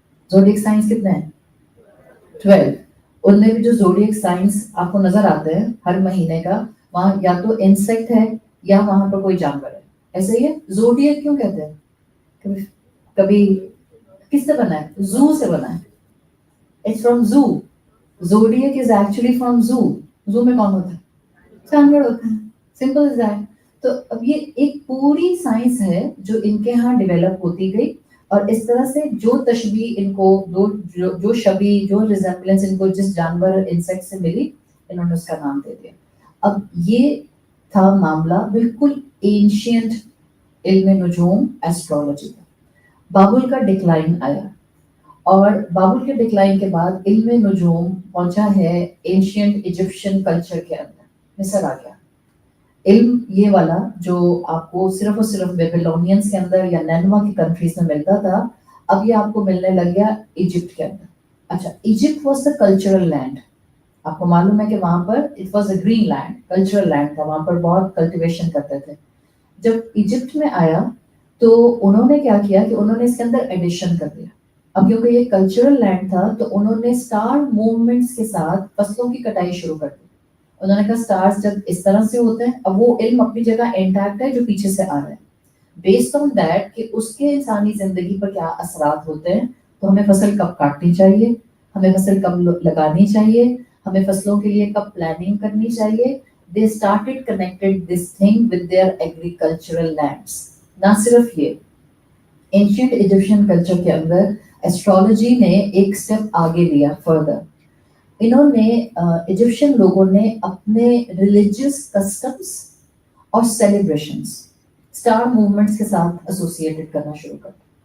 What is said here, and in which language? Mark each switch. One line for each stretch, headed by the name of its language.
Urdu: Zodiac science کتنے ہیں؟ 12. ان میں بھی جو زوڈیک سائنس آپ کو نظر آتے ہیں ہر مہینے کا، وہاں یا تو انسیکٹ ہے یا وہاں پر کوئی جانور ہے. ایسے ہی ہے. زوڈیک کیوں کہتے ہیں؟ کبھی کبھی کس سے بنا ہے؟ زو سے بنا ہے.
English: It's from zoo. Zodiac is actually from zoo.
Urdu: Zoo میں کون ہوتا ہے؟ جانور ہوتا ہے.
English: Simple as that.
Urdu: تو اب یہ ایک پوری سائنس ہے جو ان کے ہاں ڈیولپ ہوتی گئی، اور اس طرح سے جو تشبیہ ان کو جو شبیہ جو ریزمبلنس ان کو جس جانور انسیکٹ سے ملی، انہوں نے اس کا نام دے دیا. اب یہ تھا معاملہ بالکل اینشینٹ علم نجوم ایسٹرولوجی کا. بابل کا ڈکلائن آیا، اور بابل کے ڈکلائن کے بعد علم نجوم پہنچا ہے اینشینٹ ایجپشین کلچر کے اندر. مصر آ گیا علم یہ والا جو آپ کو صرف اور صرف بیبیلونینس کے اندر یا نینوا کی کنٹریز میں ملتا تھا، اب یہ آپ کو ملنے لگ گیا ایجپٹ کے اندر.
English: اچھا، Egypt was the cultural land.
Urdu: آپ کو معلوم ہے کہ وہاں پر
English: it was a green land,
Urdu: cultural land تھا، وہاں پر بہت کلٹیویشن کرتے تھے. جب ایجپٹ میں آیا تو انہوں نے کیا کیا کہ انہوں نے اس کے اندر ایڈیشن کر دیا. اب کیونکہ یہ کلچرل لینڈ تھا تو انہوں نے اسٹار موومنٹس کے ساتھ فصلوں کی کٹائی شروع کر دی. انہوں نے کہا اسٹارز جب اس طرح سے ہوتے ہیں، اب وہ علم اپنی جگہ انٹیکٹ ہے جو پیچھے سے آ رہا ہے،
English: based on that
Urdu: کہ اس کے انسانی زندگی پر کیا اثرات ہوتے ہیں. تو ہمیں فصل کب کاٹنی چاہیے، ہمیں فصل کب لگانی چاہیے، ہمیں فصلوں کے لیے کب پلاننگ کرنی چاہیے.
English: They started connected this thing with their agricultural lands.
Urdu: نہ صرف یہ، اینشینٹ ایجپشین کلچر کے اندر ایسٹرولوجی نے ایک سٹیپ آگے لیا فردر. انہوں نے ایجپشین لوگوں نے اپنے ریلیجیس کسٹمس اور سیلیبریشنس اسٹار موومنٹس کے ساتھ ایسوسیٹڈ کرنا شروع کر دیا.